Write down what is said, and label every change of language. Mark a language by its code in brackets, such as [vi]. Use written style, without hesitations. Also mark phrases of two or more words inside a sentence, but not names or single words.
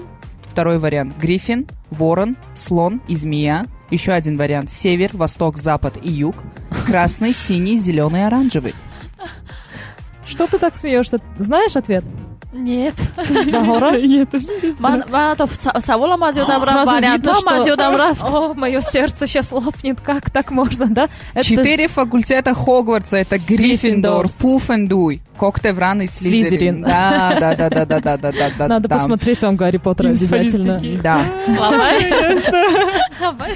[ru] Второй вариант Гриффин, Ворон, Слон и Змея. Еще один вариант Север, Восток, Запад и Юг. Красный, синий, зеленый, оранжевый. Что ты так смеешься? Знаешь ответ? Нет. Багора? Я тоже не знаю. [tg] Ман то саволам аз ёдам рафт, [ru] Сразу [tg] вариантам [ru] видно, [tg] аз ёдам рафт. [ru] О, мое сердце сейчас лопнет. Как так можно, да? Это 4 факультета Хогвартса. Это Гриффиндор, Гриффиндор. Пуффендуй, Коктевран и Слизерин. Слизерин. Да. Надо посмотреть вам Гарри Поттера обязательно. Да. Лавай.